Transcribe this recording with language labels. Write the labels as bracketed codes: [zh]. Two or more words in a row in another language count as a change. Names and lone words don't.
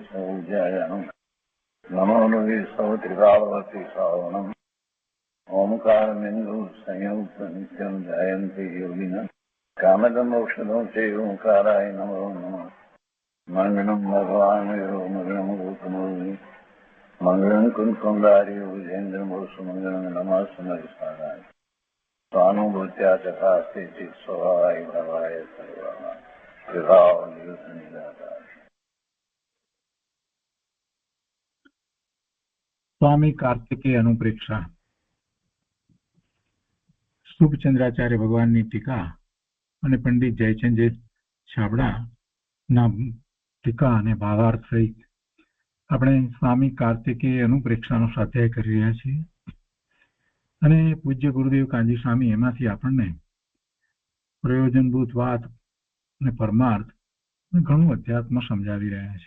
[sa] सौज्यायानं नमो लोये सौत्रिकावती सावनं ओंकारमिन्दु संयुक्त नित्यं जयन्ति योगिनः कामदमोक्षदं चैव ओंकाराय नमो नमः मङ्गलं भगवान् यो मङ्गलं गौतमोऽस्मि मङ्गलं कुञ्कुण्डार्यो विजेन्द्रमोऽस्तु नमः समयसाराय स्वानुभूत्या चकास्ते चित् स्वभावाय भवाय सर्वाः विभाव निरुद्ध निराकार। [gu] स्वामी कार्तिकेय अनुप्रेक्षा શુભચંદ્રાચાર્ય ભગવાનની ટીકા અને પંડિત જયચંદ છાબડાના ટીકા અને ભાવાર્થ સહિત આપણે સ્વામી કાર્તિકેય અનુપ્રેક્ષાનો સ્વાધ્યાય કરી રહ્યા છીએ અને પૂજ્ય ગુરુદેવ કાંજી સ્વામી એમાંથી આપણને પ્રયોજનભૂત વાત અને પરમાર્થ ઘણું અધ્યાત્મ સમજાવી રહ્યા છે.